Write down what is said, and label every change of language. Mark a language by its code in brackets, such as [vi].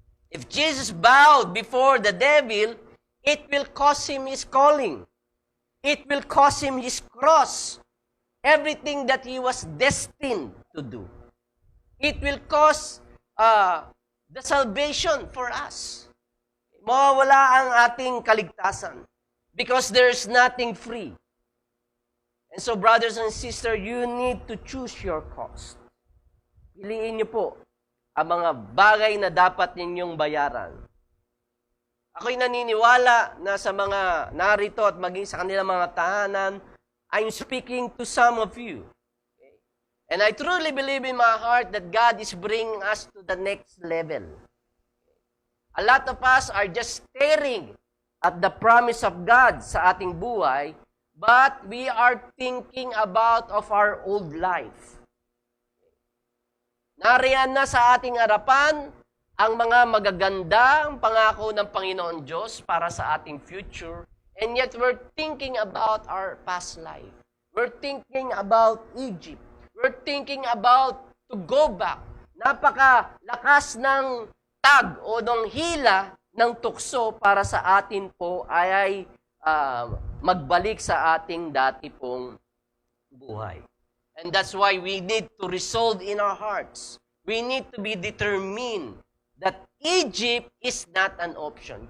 [en] If Jesus bowed before the devil, it will cost him his calling. It will cost him his cross. Everything that he was destined to do. It will cost the salvation for us. [tl] Mawawala ang ating kaligtasan. [en] Because there's nothing free. And so, brothers and sisters, you need to choose your cost. [tl] Piliin niyo po ang mga bagay na dapat ninyong bayaran. Ako'y naniniwala na sa mga narito at maging sa kanilang mga tahanan, I'm speaking to some of you. [en] Okay? And I truly believe in my heart that God is bringing us to the next level. A lot of us are just staring at the promise of God sa ating buhay, but we are thinking about of our old life. [tl] Nariyan na sa ating harapan ang mga magagandang pangako ng Panginoon Diyos para sa ating future, and yet we're thinking about our past life. [en] We're thinking about Egypt. We're thinking about to go back. [tl] Napakalakas ng tag o ng hila ng tukso para sa atin po ay magbalik sa ating dati pong buhay. [en] And that's why we need to resolve in our hearts. We need to be determined that Egypt is not an option.